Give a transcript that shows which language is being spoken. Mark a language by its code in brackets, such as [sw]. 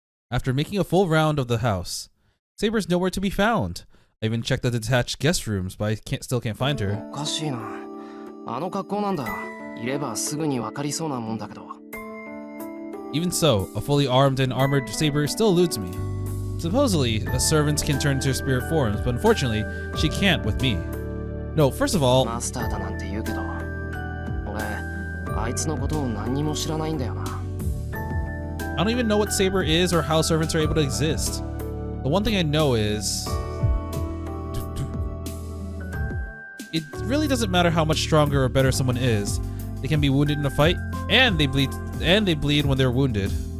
[en] After making a full round of the house, Saber's nowhere to be found. I even checked the detached guest rooms, but I still can't find her. [ja] おかしいなあの格好なんだいればすぐに分かりそうなもんだけど [en] Even so, a fully armed and armored Saber still eludes me. Supposedly, a servant can turn to her spirit forms, but unfortunately, she can't with me. No, first of all, [ja] マスターだなんて言うけど俺あいつのことを何にも知らないんだよな [en] I don't even know what Saber is or how servants are able to exist. The one thing I know is... it really doesn't matter how much stronger or better someone is. They can be wounded in a fight, and they bleed when they're wounded.